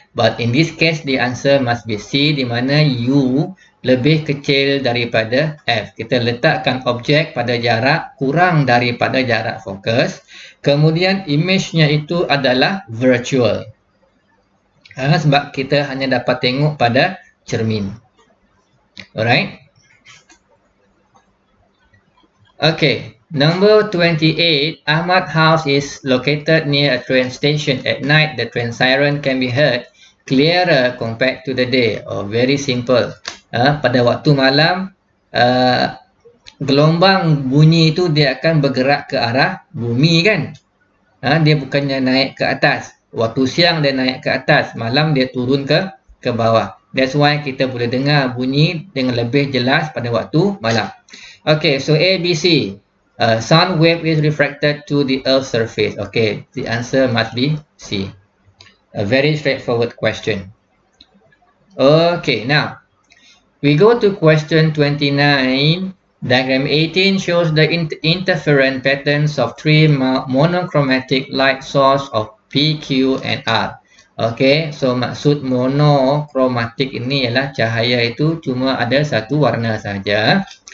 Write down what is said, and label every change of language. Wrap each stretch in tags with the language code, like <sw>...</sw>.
<en>But in this case, the answer must be C,</en> <ms>di mana U lebih kecil daripada F. Kita letakkan objek pada jarak kurang daripada jarak fokus. Kemudian, image-nya itu adalah virtual. Sebab kita hanya dapat tengok pada cermin.</ms> <en>Alright. Okay, number 28, Ahmad House is located near a train station. At night, the train siren can be heard clearer compared to the day. Oh, very simple.</en> <ms>Pada waktu malam, gelombang bunyi itu dia akan bergerak ke arah bumi kan? Dia bukannya naik ke atas. Waktu siang dia naik ke atas, malam dia turun ke bawah.</ms> <en>That's why</en> <ms>kita boleh dengar bunyi dengan lebih jelas pada waktu malam.</ms> <en>Okay, so A, B, C. Sound wave is refracted to the Earth's surface. Okay, the answer must be C. A very straightforward question. Okay, now we go to question 29. Diagram 18 shows the interference patterns of three monochromatic light source of P, Q, and R.</en> <ms>Okay, so maksud monochromatic ini ialah cahaya itu cuma ada satu warna saja.</ms>